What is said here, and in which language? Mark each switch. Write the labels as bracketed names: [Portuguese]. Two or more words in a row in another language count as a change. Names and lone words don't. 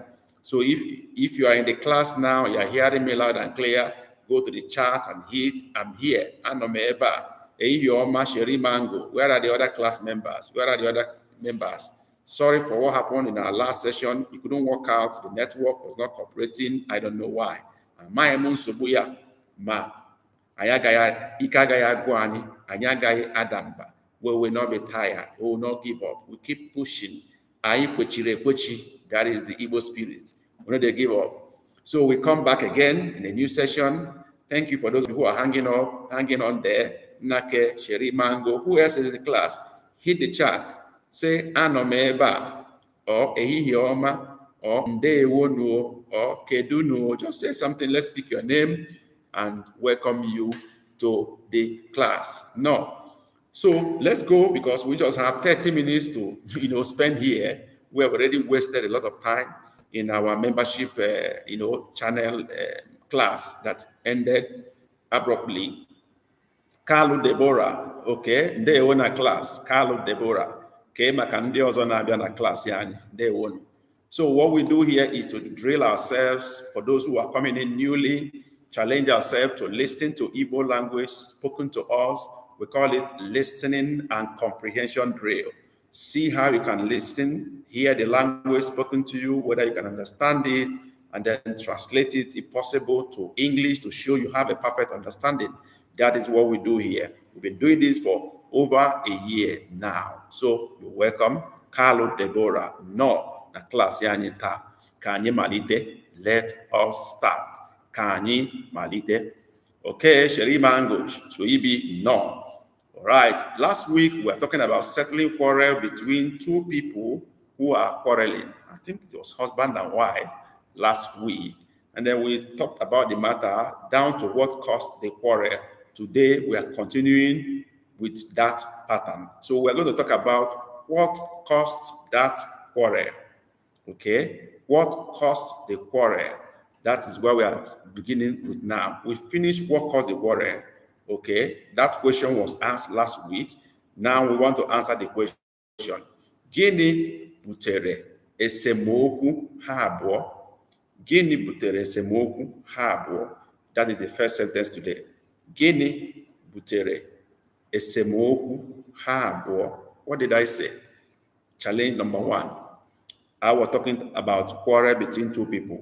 [English] So if you are in the class now, you are hearing me loud and clear, go to the chat and hit, I'm here, Anu Meba, Eyoma, Sheri Mango. Where are the other class members? Where are the other members? Sorry for what happened in our last session. It couldn't work out. The network was not cooperating. I don't know why. My Subuya, Ma. [Igbo] Anyị agaghị agwụ anyị, anyị agaghị ada mba. [English] We will not be tired. We will not give up. We keep pushing. [Igbo] Anyị kwechiri ekwechi. [English] That is the Igbo spirit. We don't give up. So we come back again in a new session. Thank you for those who are hanging on there. Nake, Sheri Mango. Who else is in the class? Hit the chat. Say [Igbo] Ano m ebe a, [English] or [Igbo] ehihie ọma, [English] or [Igbo] ndewo nu, [English] or [Igbo] kedu nu. [English] Just say something. Let's speak your name and welcome you to the class. No. So let's go because we just have 30 minutes to spend here. We have already wasted a lot of time in our membership channel class that ended abruptly. Carlo Deborah, [Igbo] okay, ndewo na class. Carlo Deborah, okay, maka ndị ọzọ na-abịa na class anyị, ndewo. [English] So what we do here is to drill ourselves for those who are coming in newly. Challenge ourselves to listen to Igbo language spoken to us. We call it listening and comprehension drill. See how you can listen, hear the language spoken to you, whether you can understand it, and then translate it, if possible, to English to show you have a perfect understanding. That is what we do here. We've been doing this for over a year now. So you're welcome. Carlo Deborah, no, [Igbo] na class yanita. Kanye malite. [English] Let us start. [Igbo] Kanye malite. [English] Okay, Sheri Mango, Suibi, no. All right, last week we were talking about settling quarrel between two people who are quarreling. I think it was husband and wife last week. And then we talked about the matter down to what caused the quarrel. Today we are continuing with that pattern. So we're going to talk about what caused that quarrel. Okay, what caused the quarrel? That is where we are beginning with now. We finished what caused the quarrel. Okay, that question was asked last week. Now we want to answer the question. [Igbo] Gịnị butere esemokwu ha abụọ? Gịnị butere esemokwu ha abụọ? [English] That is the first sentence today. [Igbo] Gịnị butere esemokwu ha abụọ? [English] What did I say? Challenge number one. I was talking about quarrel between two people.